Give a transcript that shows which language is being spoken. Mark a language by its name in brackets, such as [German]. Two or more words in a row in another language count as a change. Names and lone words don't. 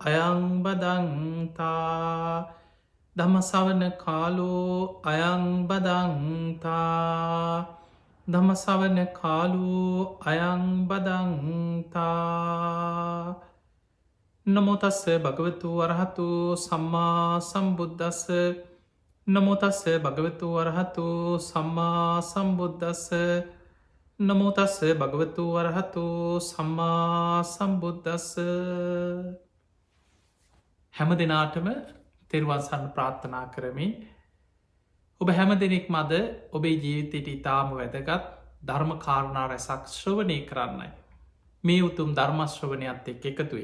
[Pali] අයංබදන්තා ධම්මසවන කාලෝ අයංබදන්තා ධම්මසවන කාලෝ අයංබදන්තා නමෝ තස්ස භගවතු වරහතු සම්මා සම්බුද්දස්ස නමෝ තස්ස භගවතු වරහතු සම්මා සම්බුද්දස්ස නමෝ තස්ස භගවතු වරහතු සම්මා සම්බුද්දස්ස. [Sinhala] හැම දෙනාටම තෙරුවන් සරණ ප්‍රාර්ථනා කරමින් ඔබ හැම දෙනෙක් මද ඔබේ ජීවිතයට ඉතාම වැදගත් ධර්ම කාරණා රැසක් ශ්‍රවණය කරන්නයි මේ උතුම් ධර්මශ්‍රවණයත් එක් එකතුයි.